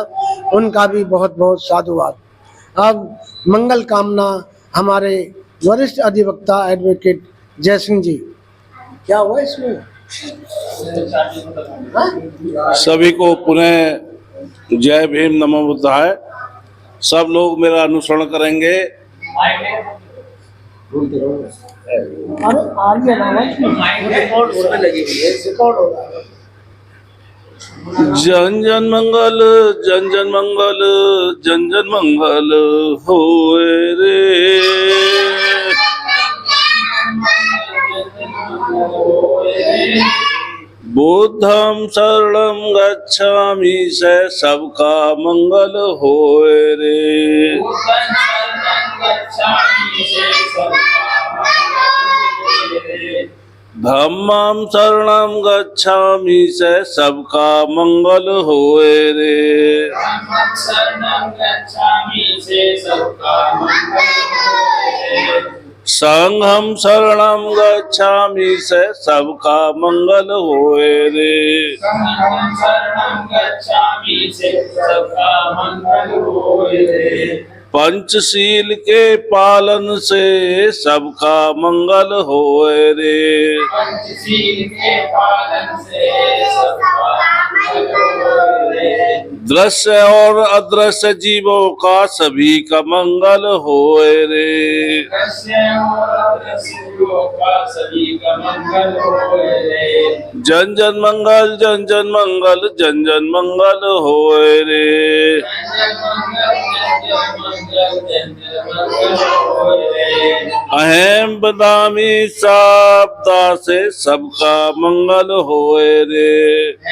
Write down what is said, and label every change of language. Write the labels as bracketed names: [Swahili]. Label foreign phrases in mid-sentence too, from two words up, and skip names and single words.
[Hindi] उनका भी बहुत बहुत साधुवाद। अब मंगल कामना हमारे वरिष्ठ अधिवक्ता एडवोकेट जय सिंह जी। क्या हुआ इसमें? सभी को पुनः जय भीम नमो बुद्धाय। सब लोग मेरा अनुसरण करेंगे। जन जन मंगल जन जन मंगल जन जन मंगल होए रे। [Pali] बुद्धं शरणं गच्छामि [Hindi] से सबका मंगल होए रे। [Pali] धम्मं शरणं गच्छामि [Hindi] से सबका मंगल होए रे। [Pali] संघं शरणं गच्छामि [Hindi] से सबका मंगल होए रे। पंचशील के पालन से सबका मंगल होए रे। दृश्य और अदृश्य जीवों का सभी का मंगल होए रे। जन जन मंगल जन जन मंगल जन जन मंगल होए रे। अहम बदामी शब्दा से सबका मंगल होए रे।